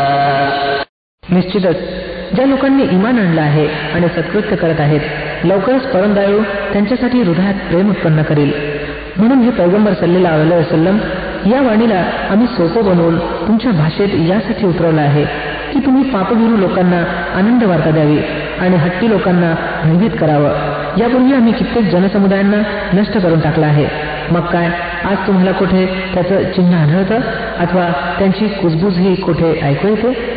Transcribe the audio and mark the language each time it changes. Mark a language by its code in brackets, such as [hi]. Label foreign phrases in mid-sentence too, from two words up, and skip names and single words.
[mr] निश्चितच ज्या लोकांनी इमान आणलं आहे आणि सत्कृत्य करत आहेत, लवकरच परमदयाळू त्यांच्यासाठी हृदयात प्रेम उत्पन्न करेल. म्हणून हे पैगंबर [ar] صلى الله عليه وسلم [mr] या वाणीला आम्ही सोपं बनवून तुमच्या भाषेत यासाठी उतरवलं आहे की तुम्ही पापभिरू लोकांना आनंद वार्ता द्यावी आणि हट्टी लोकांना भयभीत करावं. यापूर्वी आम्ही कित्येक जनसमुदायांना नष्ट करून टाकलं आहे. मग काय आज तुम्हाला कुठे त्याचं चिन्ह आढळतं अथवा त्यांची कुजबुजही कुठे ऐकू येते?